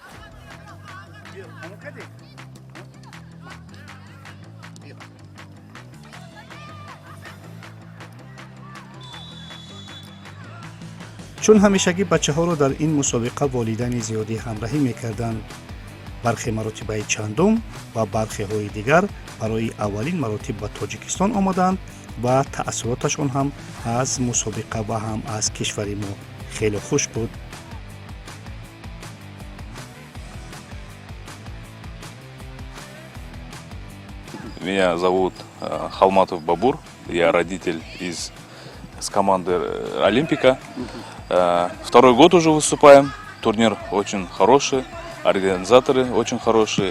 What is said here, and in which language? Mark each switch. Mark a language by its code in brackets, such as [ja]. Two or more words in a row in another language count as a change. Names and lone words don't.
[fa] چون همیشگی بچه ها رو در این مسابقه والدین زیادی همراهی میکردند، برخی مراتب چندم و برخی های دیگر برای اولین مراتب به تاجیکستان آمدند و تأثیراتشون هم از مسابقه و هم از کشور ما خیلی خوش بود. [ru] Меня зовут Халматов Бабур, я родитель из команды Олимпика. Второй год уже выступаем, турнир очень хороший, организаторы очень хорошие.